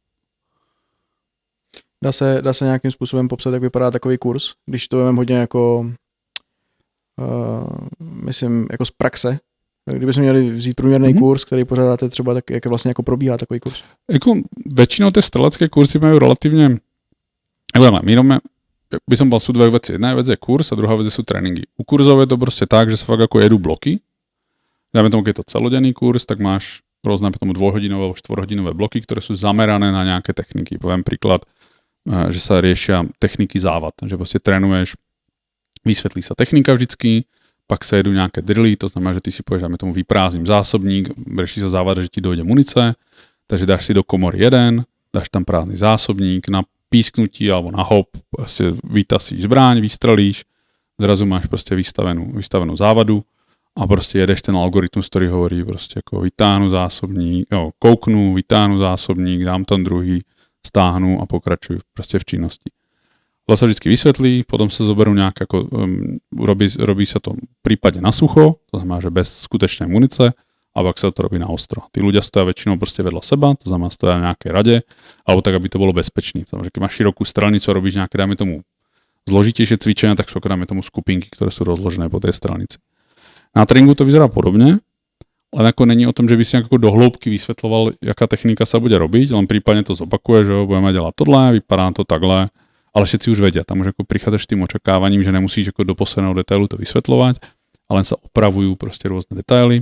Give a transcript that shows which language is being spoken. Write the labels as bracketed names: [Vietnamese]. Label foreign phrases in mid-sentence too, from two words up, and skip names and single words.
[Czech] Dá se nějakým způsobem popsat, jak vypadá takový kurz, když to vememe hodně jako myslím, jako z praxe. Kdybychom měli vzít průměrný kurz, který pořádáte třeba, tak jak vlastně jako probíhá takový kurz? Jako většinou ty strelecké kurzy mají relativně, [Slovak] by som bol, sú 2 veci. Jedna vec je kurz a druhá vec sú tréningy. U kurzov je to prostě tak, že sa fakt ako jedú bloky. Dáme tomu, keď je to celodenný kurz, tak máš rôzne potom 2-hodinové alebo 4-hodinové bloky, ktoré sú zamerané na nejaké techniky. Poviem príklad, že sa riešia techniky závad. Že prostě trénuješ, vysvetlí sa technika vždycky, pak sa jedú nejaké drily, to znamená, že ty si povieš, dáme tomu vyprázdním zásobník, rieši sa závad, že ti dojde munice, takže dáš si do komory jeden, dáš tam prázdny zásobník, na písknutí alebo na hop, [Czech] prostě vytasíš zbraň, [Slovak] vystrelíš, zrazu máš [Czech] prostě vystavenou závadu a prostě jedeš ten algoritmus, který hovorí prostě jako vytáhnu zásobník, kouknu, vytáhnu zásobník, dám tam druhý, stáhnu a pokračuju prostě v činnosti. To se vždycky vysvětlí, potom se zoberou nějak jako, robí se to prípadne na sucho, to znamená, že bez skutečné munice, a pak se to robí na ostro. [Slovak] Tí ľudia stoja väčšinou prostě vedľa seba, to znamená stoja [Czech] v nějaké radě, [Slovak] alebo tak, [Czech] aby to bylo bezpečné. [Slovak] To znamená, že keď máš širokú strelnicu a robíš nějaké, dáme tomu, zložitější cvičenia, tak sú ako dáme tomu skupinky, ktoré sú rozložené po tej strelnici. Na tréninku to vyzerá podobne, ale jako není o tom, že by si jako do hloubky vysvetloval, jaká technika sa bude robiť, len prípadne to zopakuje, že [Czech] budeme dělat tohle, vypadá to takhle, [Slovak] ale všetci už vedia, tam už jako prichádzaš s tým očakávaním, že nemusíš jako do posledného detailu to vysvetľovať, ale sa opravujú prostě rôzne detaily.